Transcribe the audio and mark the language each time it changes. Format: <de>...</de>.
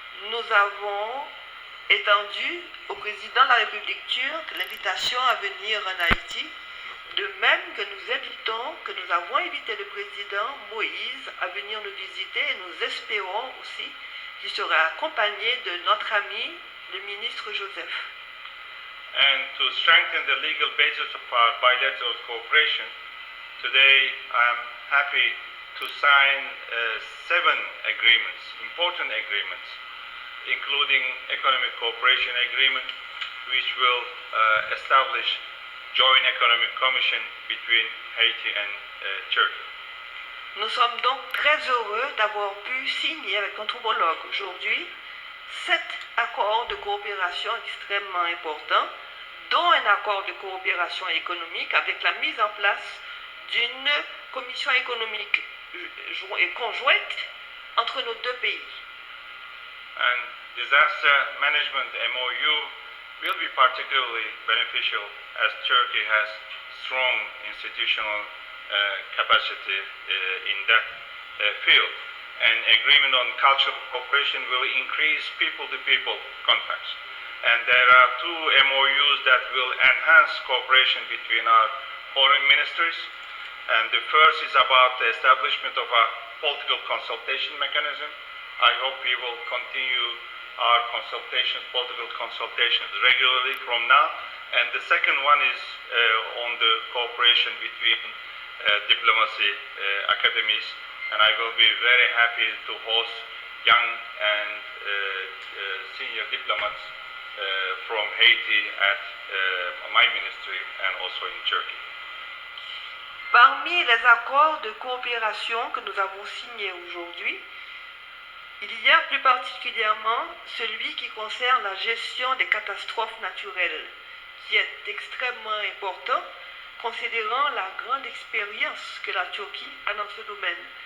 <fr>Nous avons étendu au président de la République turque l'invitation à venir en Haïti, de même que nous avons invité le président Moïse à venir nous visiter et nous espérons aussi qu'il sera accompagné de notre ami, le ministre Joseph.</fr> <en>And to strengthen the legal basis of our bilateral cooperation, today I am happy to sign 7 agreements, important agreements, including economic cooperation agreement, which will establish joint economic commission between Haiti and Turkey.</en> <fr>Nous sommes donc très heureux d'avoir pu signer avec notre homologue aujourd'hui 7 accords de coopération extrêmement importants, dont un accord de coopération économique avec la mise en place d'une commission économique conjointe entre nos deux pays.</fr> <en>And disaster management MOU will be particularly beneficial as Turkey has strong institutional capacity in that field. And agreement on cultural cooperation will increase people-to-people contacts. And there are 2 MOUs that will enhance cooperation between our foreign ministers. And the first is about the establishment of a political consultation mechanism. I hope we will continue our political consultations regularly from now. And the second one is on the cooperation between diplomacy academies. And I will be very happy to host young and senior diplomats from Haiti at my ministry and also in Turkey.</en> <fr>Parmi les accords de coopération que nous avons signés aujourd'hui, il y a plus particulièrement celui qui concerne la gestion des catastrophes naturelles, qui est extrêmement important, considérant la grande expérience que la Turquie a dans ce domaine.</fr>